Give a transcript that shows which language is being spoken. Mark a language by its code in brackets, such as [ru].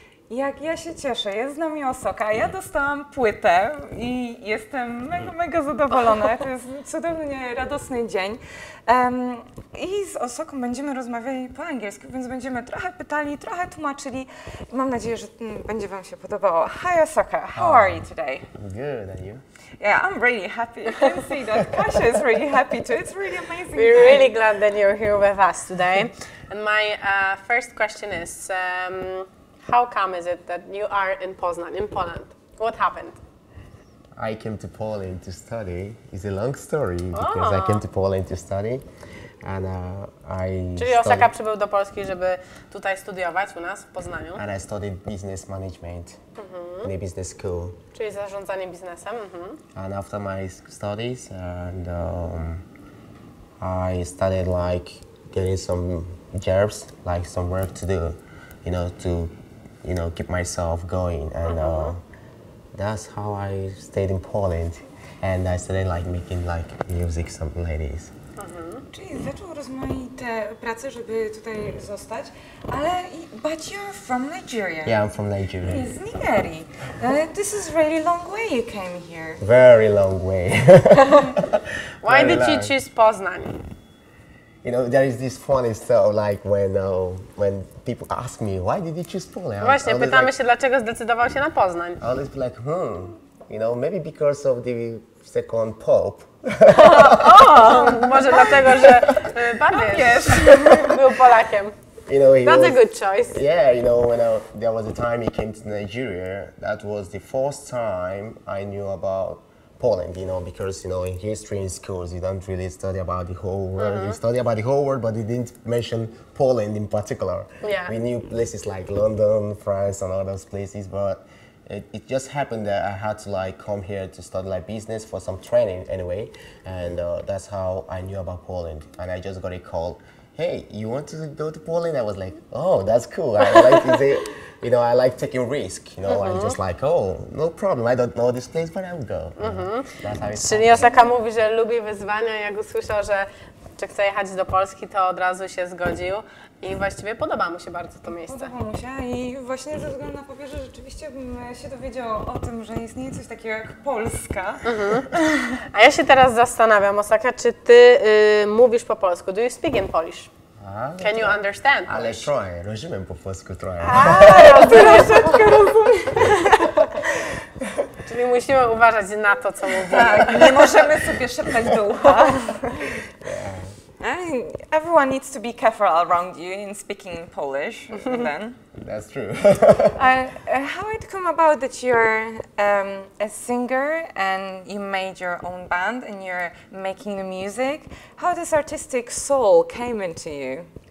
[pl] Jak ja się cieszę, jest z nami Osoka. Ja dostałam płytę i jestem mega zadowolona. To jest cudownie radosny dzień. I z Osoką będziemy rozmawiali po angielsku, więc będziemy trochę pytali, trochę tłumaczyli. Mam nadzieję, że będzie Wam się podobało. [en] Hi Osoka, how are you today? Good, and you? Yeah, I'm really happy. You can see that Kasia is really happy too. It's really amazing. We're really glad that you're here with us today. And my first question is, how come is it that you are in Poznań, in Poland? What happened? I came to Poland to study. It's a long story because I came to Poland to study, and [pl] Czyli Osaka przybył do Polski, żeby tutaj studiować u nas w Poznaniu. [en] And I studied business management in a business school. [pl] Czyli zarządzanie biznesem. [en] And after my studies, and I started like getting some jobs, like some work to do, to keep myself going, and that's how I stayed in Poland, and I started like making like music, something like this. [pl] Czyli zaczął rozmaite prace, żeby tutaj zostać, ale [en] but you're from Nigeria. Yeah, I'm from Nigeria. [pl] Z Nigerii. [en] This is really long way you came here. Very long way. Why did you choose Poznań? There is this funny stuff like when people ask me, why did you choose Poland? [pl] Właśnie, pytamy się, dlaczego zdecydował się na Poznań. [en] I always be like, maybe because of the second pope. [pl] Może dlatego, że papież był Polakiem. [en] That's a good choice. Yeah, when there was a time he came to Nigeria, that was the first time I knew about Poland, because, in history in schools, you don't really study about the whole world. You study about the whole world, but you didn't mention Poland in particular. Yeah. We knew places like London, France, and all those places, but it just happened that I had to like come here to study like business for some training anyway, and that's how I knew about Poland. And I just got a call, hey, you want to go to Poland? I was like, oh, that's cool. I like to say, I like taking risk. I'm just like, oh, no problem. I don't know this place, but I will go. That's how it [pl] Czyli Osaka mówi, że lubi wyzwania. Jak usłyszał, że chce jechać do Polski, to od razu się zgodził i właściwie podoba mu się bardzo to miejsce. Podoba mu się i właśnie ze względu na papieża rzeczywiście bym się dowiedział o tym, że istnieje coś takiego jak Polska. A ja się teraz zastanawiam, Osaka, czy ty mówisz po polsku? [en] Do you speak in Polish? Can you understand? [pl] Ale trochę, rozumiem po polsku trochę. Ja troszeczkę rozumiem. Czyli musimy uważać na to, co mówimy. Tak, nie możemy sobie szeptać do ucha. [en] Everyone needs to be careful around you in speaking Polish then. That's true. How it come about that you're a singer and you made your own band and you're making the music? How this artistic soul came into you?